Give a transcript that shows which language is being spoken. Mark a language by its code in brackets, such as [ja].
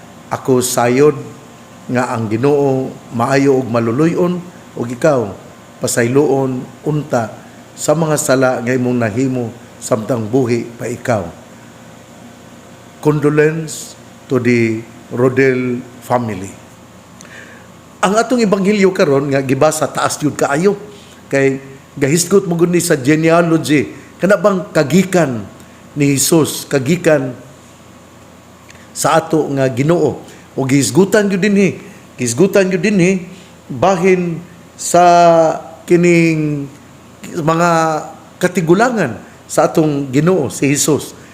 [ceb] Ako sayod nga ang Ginoo maayo og maluluyon ug ikaw pasayloon unta sa mga sala nga imong nahimo samtang buhi pa ikaw. [en] Condolence to the Rodil family. [ceb] Ang atong ebanghelyo karon nga gibasa taas jud kaayo kay gahisgot mo gud ni sa genealogy kana bang kagikan ni Hesus, kagikan sa ato nga Ginoo. O gisgutan yun dinhi bahin sa kining mga katigulangan sa atong Ginoo si Hesus.